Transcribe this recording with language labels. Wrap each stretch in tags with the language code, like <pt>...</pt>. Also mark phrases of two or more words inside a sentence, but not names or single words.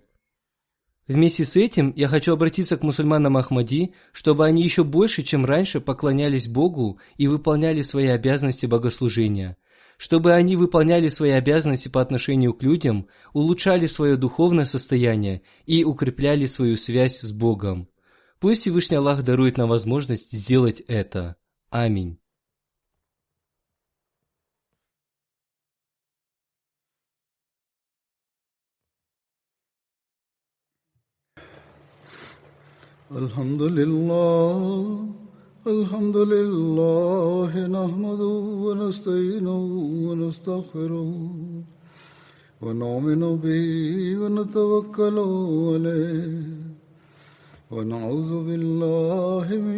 <ru>Вместе с этим я хочу обратиться к мусульманам Ахмади, чтобы они еще больше, чем раньше, поклонялись Богу и выполняли свои обязанности богослужения, чтобы они выполняли свои обязанности по отношению к людям, улучшали свое духовное состояние и укрепляли свою связь с Богом. Пусть Всевышний Аллах дарует нам возможность сделать это. Аминь.</ru> <ar>الحمد لله نحمده ونستعينه ونستغفره ونؤمن به ونتوكل عليه ونعوذ بالله من</ar>